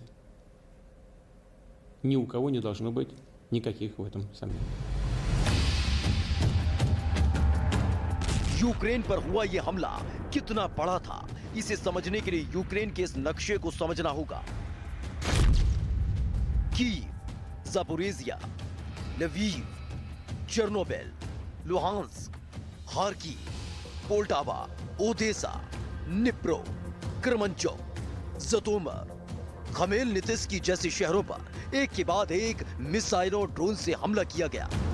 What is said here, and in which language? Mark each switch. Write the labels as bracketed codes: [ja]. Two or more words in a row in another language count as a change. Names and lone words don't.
[ru] Ни у кого не должно быть никаких в этом сомнений. [hi] यूक्रेन पर हुआ यह हमला कितना बड़ा था, इसे समझने के लिए यूक्रेन के इस नक्शे को समझना होगा। कीव, ज़पोरिज़िया, लवीव, चेर्नोबिल, लुहांस्क, खार्किव, पोल्टावा, ओदेसा, निप्रो, करमंचोक, ज़टोमर, खमेलनित्स्की जैसे शहरों पर एक के बाद एक मिसाइलों और ड्रोन से हमला किया गया।